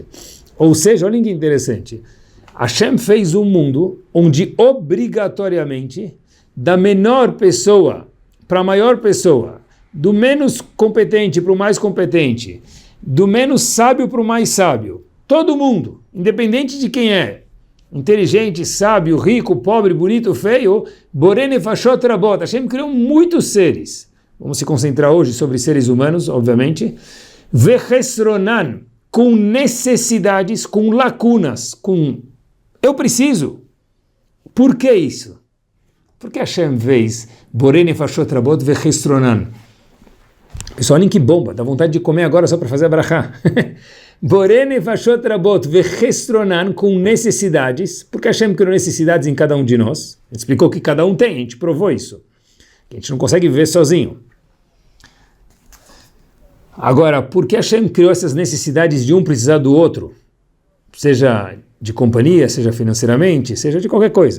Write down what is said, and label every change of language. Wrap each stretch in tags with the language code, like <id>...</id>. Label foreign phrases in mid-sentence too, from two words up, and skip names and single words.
<pt>Ou seja, olha que interessante. Hashem fez um mundo onde obrigatoriamente da menor pessoa para a maior pessoa, do menos competente para o mais competente, do menos sábio para o mais sábio, todo mundo, independente de quem é, inteligente, sábio, rico, pobre, bonito, feio,</pt> <he>בורא נפשות רבות.</he> <pt>Hashem criou muitos seres. Vamos se concentrar hoje sobre seres humanos, obviamente. Vechesronan, com necessidades, com lacunas, com eu preciso. Por que isso? Porque Hashem fez</pt> <he>בורא נפשות רבות וחסרונן.</he> <pt>Pessoal, olhem que bomba, dá vontade de comer agora só para fazer a brachá.</pt> <he>בורא נפשות רבות וחסרונן,</he> <pt>com necessidades, porque Hashem criou necessidades em cada um de nós. Ele explicou que cada um tem, a gente provou isso. Que a gente não consegue viver sozinho. Agora, por que Hashem criou essas necessidades de um precisar do outro? Seja de companhia, seja financeiramente, seja de qualquer coisa.</pt>